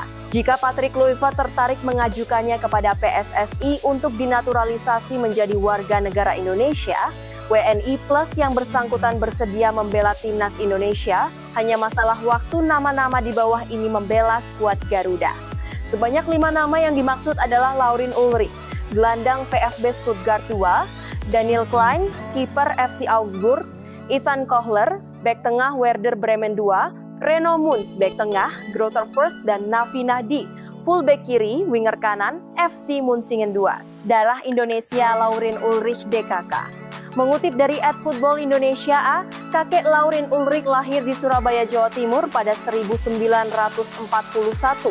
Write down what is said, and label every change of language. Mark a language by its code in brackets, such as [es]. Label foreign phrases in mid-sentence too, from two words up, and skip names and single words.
[id] Jika Patrick Kluivert tertarik mengajukannya kepada PSSI untuk dinaturalisasi menjadi warga negara Indonesia, WNI plus yang bersangkutan bersedia membela timnas Indonesia, hanya masalah waktu nama-nama di bawah ini membela skuad Garuda. Sebanyak 5 nama yang dimaksud adalah Laurin Ulrich, gelandang VfB Stuttgart 2, Daniel Klein, kiper FC Augsburg, Ivan Kohler, bek tengah Werder Bremen 2, Reno Munz, bek tengah Greuther Fürth, dan Nafi Nahdi, fullback kiri, winger kanan, FC Munsingen 2. Darah Indonesia Laurin Ulrich DKK. Mengutip dari @football Indonesia A, kakek Laurin Ulrich lahir di Surabaya, Jawa Timur pada 1941.